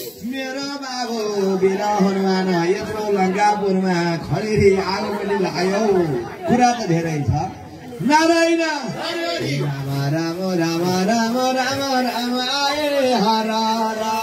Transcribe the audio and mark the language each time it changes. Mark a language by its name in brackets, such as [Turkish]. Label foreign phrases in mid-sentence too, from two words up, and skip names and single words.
[Nepali] मेरो बाबु वीर हनुमान यत्रो लङ्कापुरमा खडेरी आगो पनि लगायो। कुरा त धेरै छ। नारायण राम राम राम राम राम राम आए हर हर।